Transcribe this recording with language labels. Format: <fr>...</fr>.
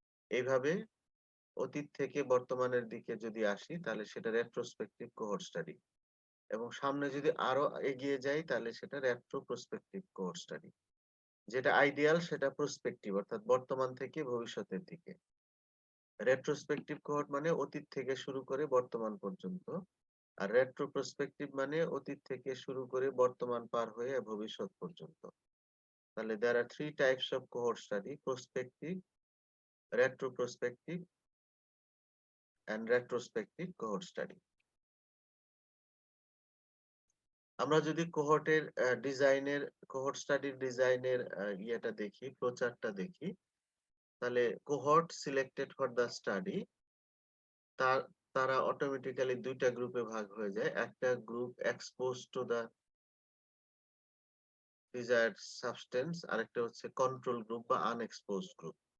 <bn>এইভাবে অতীত থেকে বর্তমানের দিকে যদি আসি তাহলে সেটা রেট্রোস্পেক্টিভ কোহর্ট স্টাডি, এবং সামনে যদি আরো এগিয়ে যাই তাহলে সেটা রেট্রোপ্রসপেক্টিভ কোহর্ট স্টাডি। যেটা আইডিয়াল সেটা প্রসপেক্টিভ, অর্থাৎ বর্তমান থেকে ভবিষ্যতের দিকে। রেট্রোস্পেক্টিভ কোহর্ট মানে অতীত থেকে শুরু করে বর্তমান পর্যন্ত, আর রেট্রোপ্রসপেক্টিভ মানে অতীত থেকে শুরু করে বর্তমান পার হয়ে ভবিষ্যৎ পর্যন্ত। তাহলে</bn> <en>there are three types of cohort study: prospective, retroprospective and retrospective cohort study.</en> <bn>আমরা যদি কোহর্টের ডিজাইনের, কোহর্ট স্টাডির ডিজাইনের ইয়েটা দেখি, ফ্লোচার্টটা দেখি, তাহলে</bn> <en>cohort selected for the study,</en> <bn>তার তারা অটোমেটিক্যালি দুইটা গ্রুপে ভাগ হয়ে যায়। একটা group</bn> <en>expose to the desired substance,</en> <bn>আরেকটা হচ্ছে কন্ট্রোল গ্রুপ বা আনএক্সপোজড গ্রুপ।</bn>